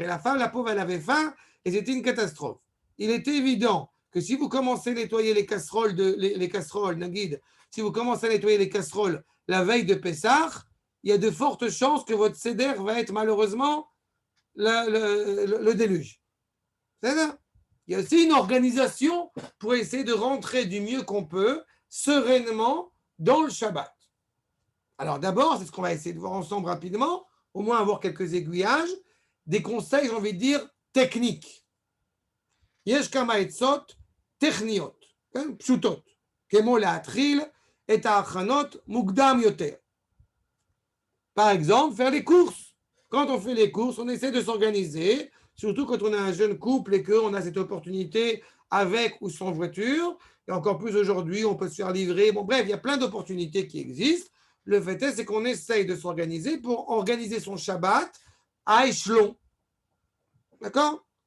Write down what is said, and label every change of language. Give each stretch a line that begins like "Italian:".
French: Et la femme, la pauvre, elle avait faim et c'était une catastrophe. Il était évident que si vous commencez à nettoyer les casseroles, Naguide, si vous commencez à nettoyer les casseroles la veille de Pessah, il y a de fortes chances que votre seder va être malheureusement le déluge. C'est ça. Il y a aussi une organisation pour essayer de rentrer du mieux qu'on peut, sereinement, dans le Shabbat. Alors d'abord, c'est ce qu'on va essayer de voir ensemble rapidement, au moins avoir quelques aiguillages, des conseils, j'ai envie de dire, techniques.
Hebrew: יש כמה עצות טכניות, פשוטות, כמו להתחיל את ההכנות מוקדם יותר.
French: Par exemple, faire les courses. Quand on fait les courses, on essaie de s'organiser, surtout quand on est un jeune couple et qu'on a cette opportunité avec ou sans voiture. Et encore plus aujourd'hui, on peut se faire livrer. Bon, bref, il y a plein d'opportunités qui existent. Le fait est, c'est qu'on essaye de s'organiser pour organiser son Shabbat à échelon. D'accord?